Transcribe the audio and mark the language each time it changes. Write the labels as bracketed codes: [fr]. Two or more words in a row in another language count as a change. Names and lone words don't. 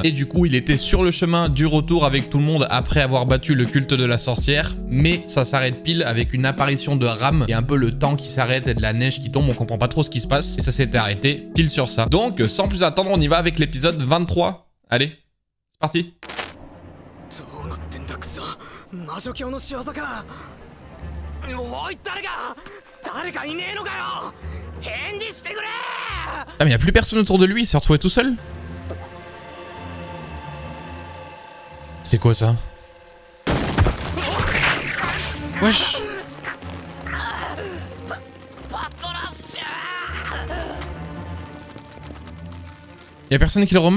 [fr] Et du coup, il était sur le chemin du retour avec tout le monde après avoir battu le culte de la sorcière. Mais ça s'arrête pile avec une apparition de Ram et un peu le temps qui s'arrête et de la neige qui tombe. On comprend pas trop ce qui se passe. Et ça s'était arrêté pile sur ça. Donc, sans plus attendre, on y va avec l'épisode 23. Allez, c'est parti. [ja] 魔女教の仕業か。おい、誰かいねえのかよ。返事してくれ。 [fr] Ah mais y a plus personne autour de lui, il s'est retrouvé tout seul. C'est quoi ça? Wesh. Y a personne qui le remarque?